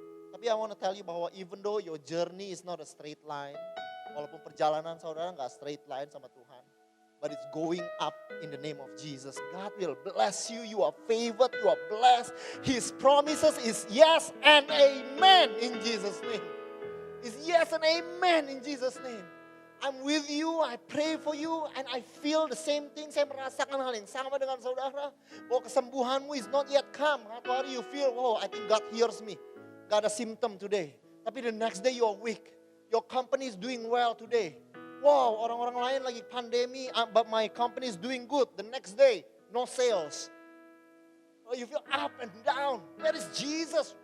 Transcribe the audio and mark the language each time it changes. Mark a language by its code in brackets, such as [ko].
[en] Tapi I want to tell you bahwa even though your journey is not a straight line, [id] walaupun perjalanan saudara gak straight line sama Tuhan, [en] but it's going up in the name of Jesus. God will bless you, you are favored, you are blessed. His promises is yes and amen in Jesus' name. It's yes and amen in Jesus' name. I'm with you, I pray for you, and I feel the same thing. [id] Saya merasakan hal yang sama dengan saudara. Bahwa kesembuhanmu [en] is not yet come. [id] Satu hari [en] you feel, oh I think God hears me. [id] Gak ada [en] symptom today. Tapi the next day you are weak. Your company is doing well today. Wow, [id] orang-orang lain lagi pandemi, [en] but my company is doing good. The next day, no sales. Oh, you feel up and down. Where is Jesus?